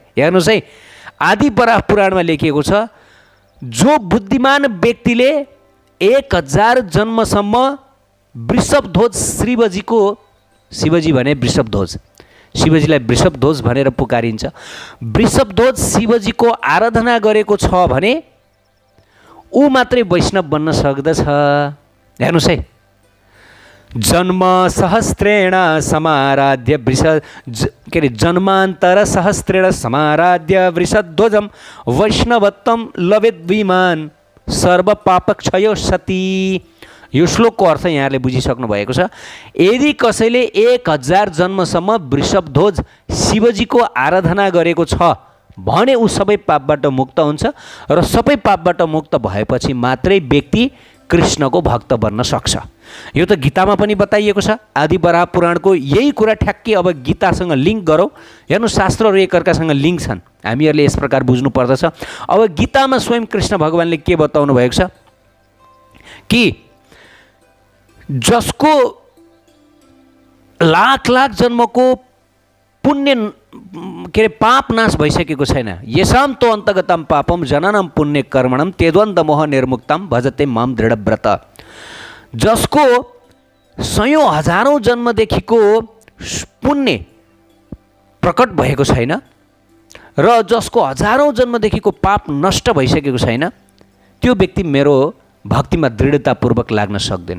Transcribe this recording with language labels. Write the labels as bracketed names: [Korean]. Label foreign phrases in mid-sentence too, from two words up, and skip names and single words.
[Nepali] हेर्नुहोस् है, आदि बराह पुराणमा लेखिएको छ, जो बुद्धिमान व्यक्तिले 1000 जन्मसम्म वृषभध्वज शिवजी भने वृषभध्वज, शिवजीलाई वृषभध्वज भनेर पुकारिन्छ, वृषभध्वज शिवजीको आराधना गरेको छ भने ऊ मात्रै वैष्णव बन्न सक्दछ। हेर्नुहोस् है, [Sanskrit] जन्म सहस्रेण समाराध्य जन्मान्तर सहस्रेण समाराध्य वृषध्वजम वैष्णवत्वम लवेद्विमान सर्वपापक्षयो सती। [Nepali] यो श्लोकको अर्थ यहाँले बुझिसक्नु भएको छ। यदि कसैले 1000 जन्मसम्म वृषभध्वज शिवजीको आराधना गरेको छ भने ऊ सबै पापबाट मुक्त हुन्छ र सबै पापबाट मुक्त भएपछि मात्रै व्यक्ति कृष्णको भक्त बन्न सक्छ। यो त गीतामा पनि बताइएको छ। आदि बराह पुराणको यही कुरा ठ्याक्कै अब गीतासँग लिङ्क गरौँ। हेर्नु, शास्त्रहरू एकअर्कासँग लिङ्क छन्, हामीहरूले यस प्रकार बुझ्नु पर्दछ। अब गीतामा स्वयं कृष्ण भगवानले के बताउनु भएको छ कि जसको लाख जन्मको पुण्य के अरे पाप नाश भइसकेको छैन, [Sanskrit] येषाम तो अन्तगतम पापम जननम पुण्य कर्मणम तेद्वन्द मोह निर्मुक्तम भजते माम दृढव्रत। [Nepali] जसको सयौं हजारौं जन्मदेखिको पुण्य प्रकट भएको छैन र जसको हजारौं जन्मदेखिको पाप नष्ट भइसकेको छैन, त्यो व्यक्ति मेरो भक्तिमा दृढतापूर्वक लाग्न सक्दैन।